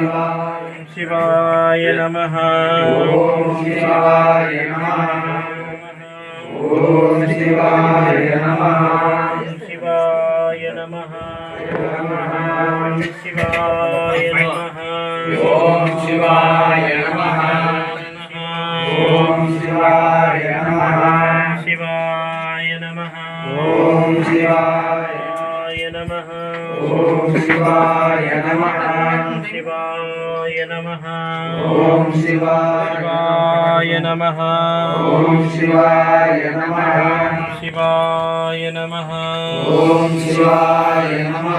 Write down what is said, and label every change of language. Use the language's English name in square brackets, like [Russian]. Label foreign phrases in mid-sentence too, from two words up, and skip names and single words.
[Sanskrit] శివాయ నమః ఓం శివాయ నమః ఓం శివాయ నమః శివాయ నమః శివాయ నమః ఓం శివాయ నమః ఓం శివాయ నమః శివాయ నమః ఓం శివాయ नमः ओम शिवाय नमः शिवाय नमः ओम शिवाय नमः ओम शिवाय नमः शिवाय नमः ओम शिवाय नमः